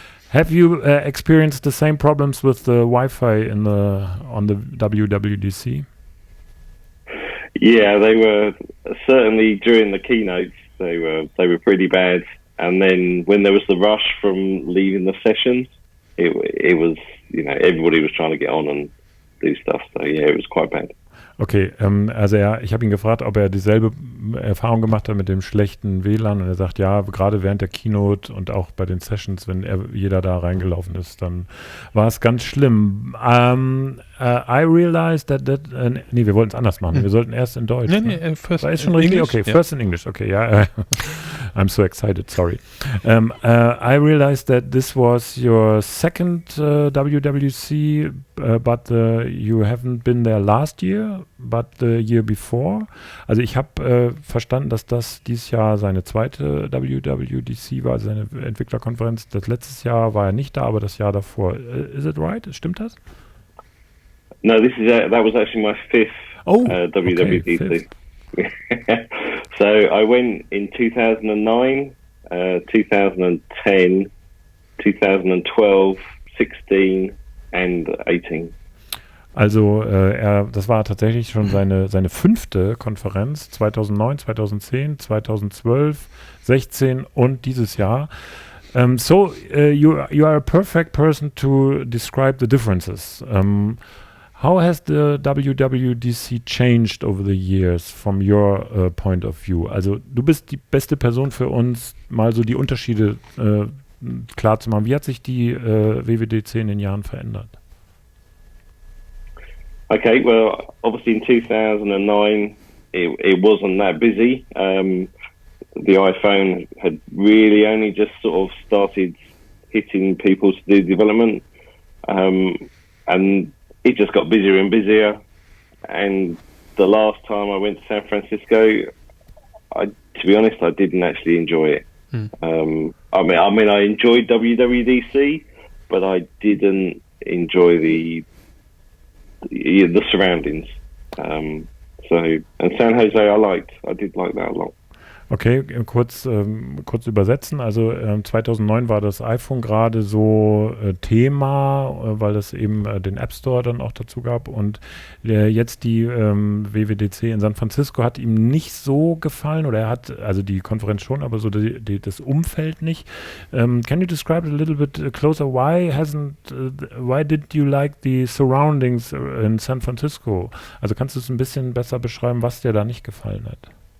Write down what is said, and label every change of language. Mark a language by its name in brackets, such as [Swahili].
[English] Have you experienced the same problems with the Wi-Fi on the WWDC? Yeah, they were certainly during the keynotes. They were pretty bad, and then when there was the rush from leaving the sessions, it was everybody was trying to get on and do stuff. So yeah, it was quite bad. [German] Okay, also ich habe ihn gefragt, ob er dieselbe Erfahrung gemacht hat mit dem schlechten WLAN und er sagt, ja, gerade während der Keynote und auch bei den Sessions, wenn jeder da reingelaufen ist, dann war es ganz schlimm. [English] I realized that [German] nee, wir wollten es anders machen. Wir sollten erst in Deutsch. Nee, [English] first [German] war es schon richtig? [English] English, Okay, [German] ja. [English] First in English. Okay, [German] ja. [English] I'm so excited, sorry. I realized that this was your second WWDC, but you haven't been there last year, but the year before. [German] Also ich habe verstanden, dass das dieses Jahr seine zweite WWDC war, also seine Entwicklerkonferenz. Das letztes Jahr war er nicht da, aber das Jahr davor. [English] Is it right? [German] Stimmt das? [English] No, that was actually my fifth WWDC. Okay, So I went in 2009, 2010, 2012, 16 and 18. [German] Also das war tatsächlich schon seine fünfte Konferenz, 2009, 2010, 2012, 16 und dieses Jahr. [English] So you are a perfect person to describe the differences. How has the WWDC changed over the years from your point of view? [German] Also du bist die beste Person für uns, mal so die Unterschiede klar zu machen. Wie hat sich die WWDC in den Jahren verändert? [English] Okay, well, obviously in 2009 it wasn't that busy. The iPhone had really only just sort of started hitting people to do development, and it just got busier and busier. And the last time I went to San Francisco, to be honest, I didn't actually enjoy it. I mean, I enjoyed WWDC, but I didn't enjoy the surroundings. And San Jose, I did like that a lot. [German] Okay, kurz übersetzen. Also 2009 war das iPhone gerade so Thema, weil es eben den App Store dann auch dazu gab. Und jetzt die WWDC in San Francisco hat ihm nicht so gefallen, oder er hat, also die Konferenz schon, aber so das Umfeld nicht. [English] Can you describe it a little bit closer? Why did you like the surroundings in San Francisco? [German] Also kannst du es ein bisschen besser beschreiben, was dir da nicht gefallen hat?